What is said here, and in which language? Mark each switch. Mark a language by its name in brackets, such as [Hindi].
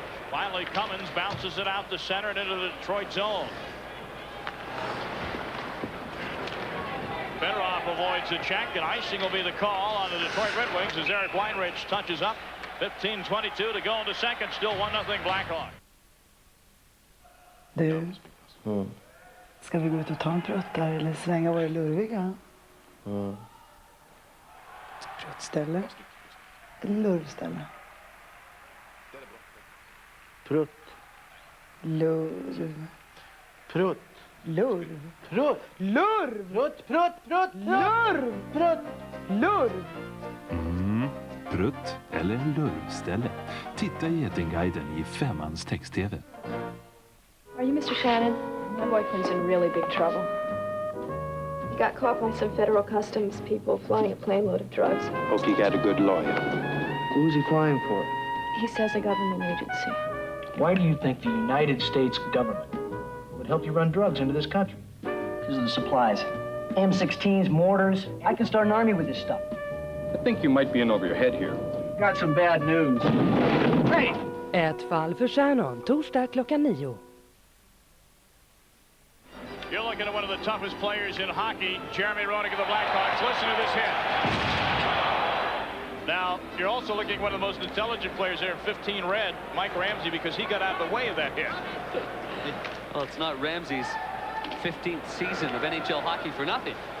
[English] Finally, Cummins bounces it out the center and into the Detroit zone. Fedorov avoids the check, and icing will be the call on the Detroit Red Wings as Eric Weinrich touches up. 15:22 to go in the second. Still 1-0 Blackhawks. [Swedish] Du, ska vi gå ut och ta en prutt där eller svänga våra lurviga? Pruttställe? Eller lurvställe? Prutt. Lurv. Prutt. Lurv. Prutt. Lurv. Prutt, prutt, prutt, Lurv. Prutt. Lurv. Prutt eller lurvställe. Titta i Getinguiden i 5:ans text-tv. [English] Are you Mr. Shannon? My boyfriend's in really big trouble. He got caught by some federal customs people flying a plane load of drugs. Hope you got a good lawyer. Who's he flying for? He says a government agency. Why do you think the United States government would help you run drugs into this country? Because of the supplies. M16s, mortars. I can start an army with this stuff. I think you might be in over your head here. Got some bad news. Hey! [Swedish] Ett fall för Shannon, torsdag klockan 9. [English] You're looking at one of the toughest players in hockey, Jeremy Rodick of the Blackhawks. Listen to this hit. Now, you're also looking at one of the most intelligent players there, 15 red, Mike Ramsey, because he got out of the way of that hit. Well, it's not Ramsey's 15th season of NHL hockey for nothing.